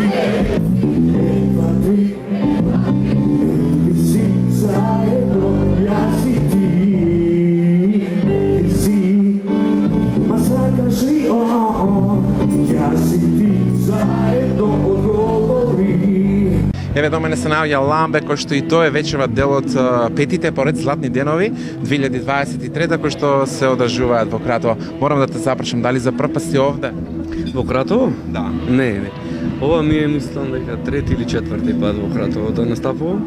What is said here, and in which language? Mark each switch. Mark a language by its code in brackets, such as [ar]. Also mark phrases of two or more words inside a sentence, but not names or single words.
[mk] zajedno, ja si ti, ma sakaš li ja si ti, zajedno odgovori. Еве до мене се наоѓа Ламбе, кој што и тој е вечерва дел од петите поред Златни денови 2023 кои што се одржуваат во Кратово. Морам да те запрашам, дали за прв пат си овде? Во Кратово? Да. Не. Ова ми е, мислам дека трети или четврти пат во Кратово да настапувам.